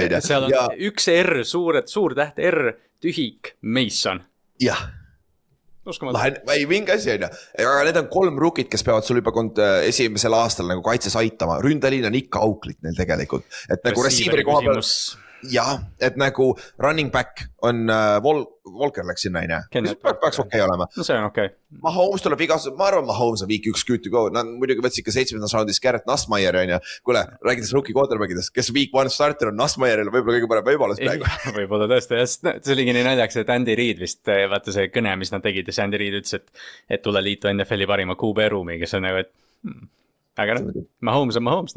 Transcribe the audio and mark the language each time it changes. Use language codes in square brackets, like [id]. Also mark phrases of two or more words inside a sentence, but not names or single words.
[et] Seal on üks R, suur täht R, tühik, Mason. Jah. ei mingi asi on ju, aga need on 3 rookid, kes peavad sul juba esimesel aastal nagu kaitses aitama, ründeliin on ikka auklik neil tegelikult, et nagu receiver'i koha peal. Jah, et nagu [en] running back [et] on Walker läks sinna, peaks okei olema. No see on okei. Mahomes tuleb igas, ma arvan, Mahomes on [en] week 1 good to go. [et] Nad muidugi võtsid ikka 7. raundis Garrett Nussmeier, on ju. Kuule, räägides [en] rookie quarterbackidest, [et] kes [en] week 1 starter [et] on Nussmeieril, võib-olla kõige parem võimalus praegu. Võib-olla tõesti, see oligi nii naljaks, et Andy Reid vist, vaata see kõne, mis nad tegid, ja Andy Reid ütles, et tule liitu NFL-i parima QB ruumi, kes on nagu, et aga Mahomes on Mahomes.